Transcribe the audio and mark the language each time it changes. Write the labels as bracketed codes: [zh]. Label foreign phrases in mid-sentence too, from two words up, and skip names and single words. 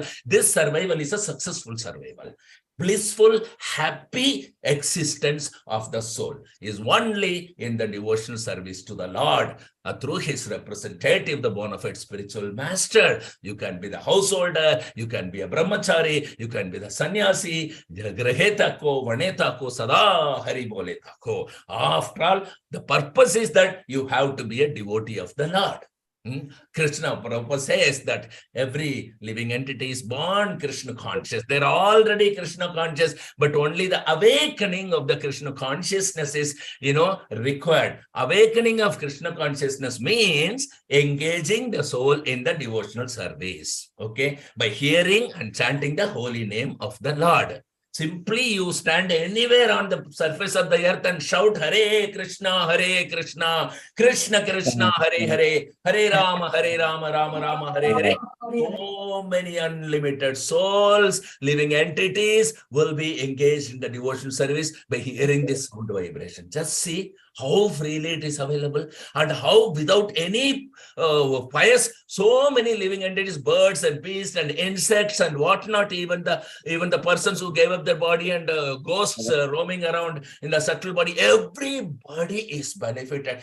[en] This survival is a successful survival. Blissful, happy existence of the soul is only in the devotional service to the Lord through his representative, the bona fide spiritual master. You can be the householder, you can be a brahmachari, you can be the sannyasi, [bn] graheta ko, vaneta ko, sada hari boleta ko. [en] After all, the purpose is that you have to be a devotee of the Lord. Krishna Prabhupada says that every living entity is born Krishna conscious. They're already Krishna conscious, but only the awakening of the Krishna consciousness is, required. Awakening of Krishna consciousness means engaging the soul in the devotional service, okay, by hearing and chanting the holy name of the Lord. Simply you stand anywhere on the surface of the earth and shout Hare Krishna, Krishna Krishna, Hare Hare, Hare Rama, Rama Rama, Hare Hare. So many unlimited souls, living entities will be engaged in the devotional service by hearing this good vibration. Just see how freely it is available and how without any bias, so many living entities, birds and beasts and insects and whatnot, even the persons who gave up their body and ghosts roaming around in the subtle body, everybody is benefited.